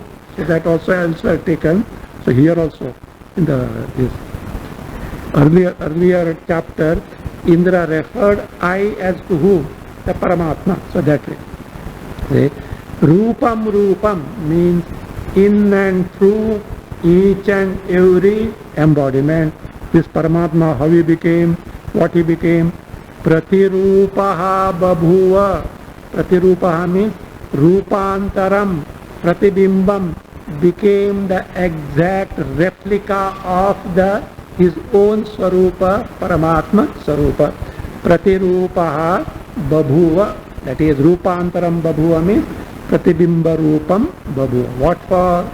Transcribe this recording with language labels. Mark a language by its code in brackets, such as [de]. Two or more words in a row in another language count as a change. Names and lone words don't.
[en] So that also elsewhere taken. So here also in this earlier chapter, Indra referred I as to whom? The Paramatma. So that way. See, [sa] Rupam Rupam [en] means in and through each and every embodiment. This Paramatma, how he became, what he became. [sa] Pratirupaha babhuva. Pratirupaha means Rupantaram, Pratibimbam, [en] became the exact replica of his own Swarupa, [sa] Paramatma Swarupa. Pratirupaha babhuva, [en] that is [sa] Rupantaram babhuva means Pratibimba Rupam babhuva. [en] What for?